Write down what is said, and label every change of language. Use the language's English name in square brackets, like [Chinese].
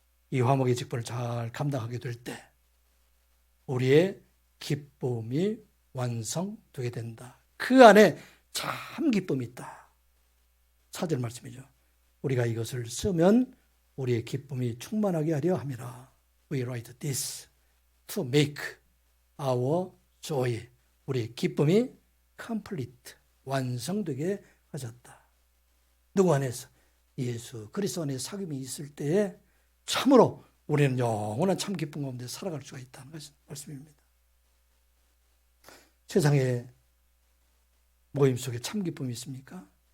[Korean] 이 화목의 직분을 잘 감당하게 될 때 우리의 기쁨이 완성되게 된다. 그 안에 참 기쁨이 있다. 4절 말씀이죠. 우리가 이것을 쓰면 우리의 기쁨이 충만하게 하려 함이라. [English] We write this to make our joy. [Korean] 우리의 기쁨이 complete, 완성되게 하셨다. 누구 안에서? 예수 그리스도 안에 사귐이 있을 때에 참으로 우리는 영원한 참 기쁨 가운데 살아갈 수가 있다는 말씀입니다. 세상에 모임 속에 참 기쁨이 있습니까?